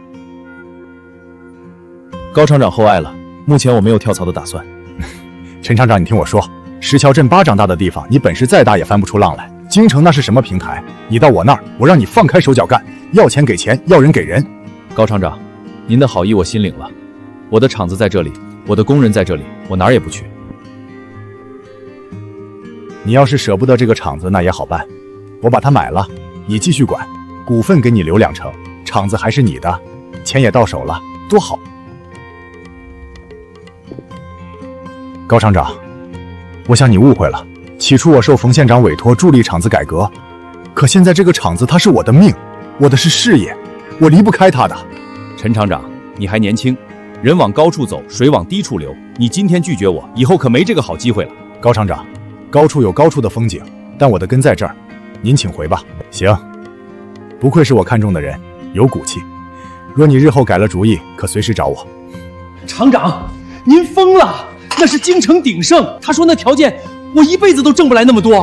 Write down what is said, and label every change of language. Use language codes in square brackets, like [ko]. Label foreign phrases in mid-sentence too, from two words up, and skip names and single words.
[zh] 高廠長厚愛了，目前我沒有跳槽的打算。陳廠長，你聽我說，石橋鎮巴掌大的地方，你本事再大也翻不出浪來。京城那是什麼平台？你到我那兒，我讓你放開手腳幹，要錢給錢，要人給人。高廠長，您的好意我心領了，我的廠子在這裡，我的工人在這裡，我哪兒也不去。你要是捨不得這個廠子，那也好辦，我把它買了，你繼續管，股份給你留2成，廠子還是你的，錢也到手了，多好。高廠長，我想你誤會了。起初我受馮縣長委託助力廠子改革，可現在這個廠子它是我的命，我的是事業，我離不開它的。陳廠長，你還年輕，人往高處走，水往低處流。你今天拒絕我，以後可沒這個好機會了。高廠長，高處有高處的風景，但我的根在這兒，您請回吧。行，不愧是我看中的人，有骨氣。若你日後改了主意，可隨時找我。廠長，您瘋了！那是京城鼎盛，他說那條件，我一輩子都掙不來那麼多。